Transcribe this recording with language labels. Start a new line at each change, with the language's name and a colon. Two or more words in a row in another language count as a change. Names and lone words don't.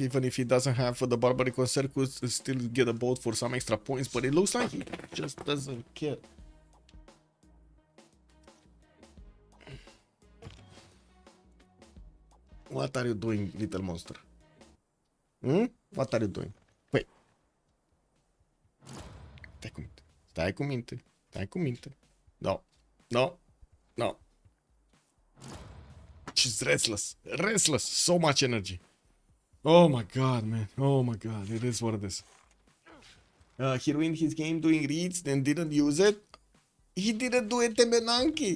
English: Even if he doesn't have the Barbary Corsair, could still get a boat for some extra points, but it looks like he just doesn't care. What are you doing, little monster? What are you doing? Wait.
Romanian: Stai cu minte. Stai cu minte. Stai cu minte.
English: No. No. No. She's restless. Restless. So much energy. Oh my god, man. Oh my god. It is what it is. He ruined his game doing reads, then didn't use it. He didn't do it, Temenanki.